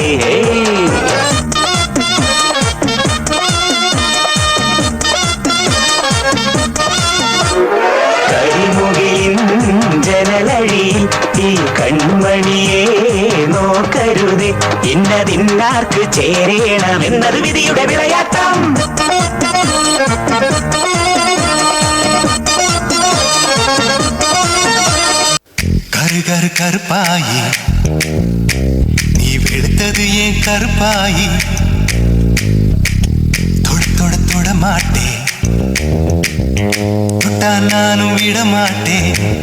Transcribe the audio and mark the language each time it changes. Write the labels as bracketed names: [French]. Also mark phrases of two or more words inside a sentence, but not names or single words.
[Malayalam] കരിമുകിലിൻ ജനലഴിയിൽ ഈ കൺമണിയെ നോക്കരുതേ ഇന്നതിന്നാർക്ക് ചേരണമെന്നത് വിധിയുടെ വിളയാട്ടം [Tamil] கரு கருப்பாயி நீ வெளுத்தது ஏன் கருப்பாயி தொட தொட தொட மாட்டேன் தொட்டா நானும் விட மாட்டேன்